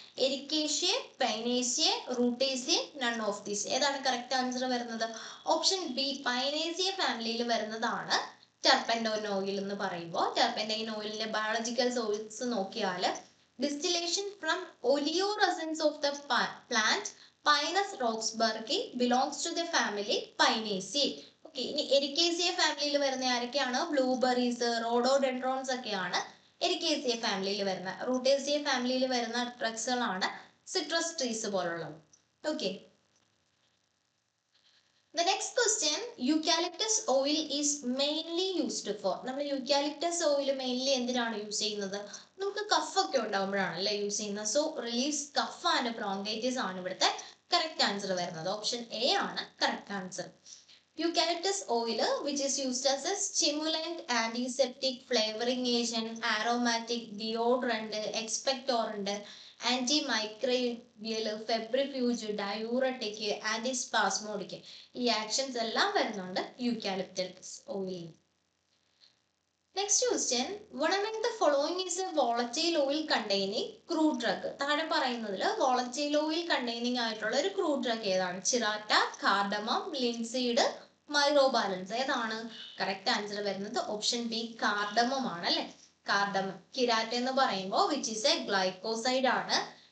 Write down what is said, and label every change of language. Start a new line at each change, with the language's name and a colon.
English: Ericaceae, Pinaceae, Rutaceae, none of these.
Malayalam: ഏതാണ് correct answer വരുന്നത്? Option B, പൈനേഷ്യ ഫാമിലിയിൽ വരുന്നതാണ് ടർപ്പന്റൈൻ ഓയിൽ എന്ന് പറയുമ്പോൾ. ടർപ്പന്റൈൻ ഓയിലിന്റെ ബയോളജിക്കൽ സോഴ്സ് നോക്കിയാൽ
English: distillation from oleoresins of the plant Pinus roxburghi belongs to the family Pinaceae.
Malayalam: Okay, ഇനി എരിക്കേസിയ ഫാമിലിയിൽ വരുന്ന ആരൊക്കെയാണ്? ബ്ലൂബെറീസ്, റോഡോഡെൻഡ്രോൺസ് ഒക്കെയാണ് എരിക്കേസിയ ഫാമിലിയിൽ വരുന്ന. റൂട്ടേസിയ ഫാമിലിയിൽ വരുന്ന ഡ്രഗ്സുകളാണ് citrus trees പോലുള്ളത്.
English: Okay, the next question, eucalyptus oil is mainly used for.
Malayalam: നമ്മൾ യൂക്കാലിപ്റ്റസ് ഓയിൽ മെയിൻലി എന്തിനാണ് യൂസ് ചെയ്യുന്നത്? നമുക്ക് കഫ് ഒക്കെ ഉണ്ടാകുമ്പോഴാണ് അല്ലേ യൂസ് ചെയ്യുന്നത്.
English: so relieves cough and bronchitis
Malayalam: ആണ് ഇവിടുത്തെ കറക്റ്റ് ആൻസർ വരുന്നത്. ഓപ്ഷൻ എ ആണ് correct answer.
English: Eucalyptus oil which is used as a stimulant, antiseptic, flavouring agent, aromatic, deodorant, expectorant, antimicrobial, febrifuge, diuretic, antispasmodic.
Malayalam: ഈ actions എല്ലാം വരുന്നുണ്ട് eucalyptus oil.
English: Next question, one among the following is a volatile oil containing crude drug.
Malayalam: താഴെ പറയുന്നതിൽ volatile oil containing ആയിട്ടുള്ള ഒരു crude drug ഏതാണ്? ചിറാറ്റ, cardamom, linseed, മൈറോബാലൻസ്. ഏതാണ് correct answer വരുന്നത്? ഓപ്ഷൻ ബി, കാർഡമം ആണ് അല്ലെ. കാർഡമം. കിരാറ്റ് എന്ന് പറയുമ്പോൾ
English: which is a glycoside
Malayalam: ആണ്.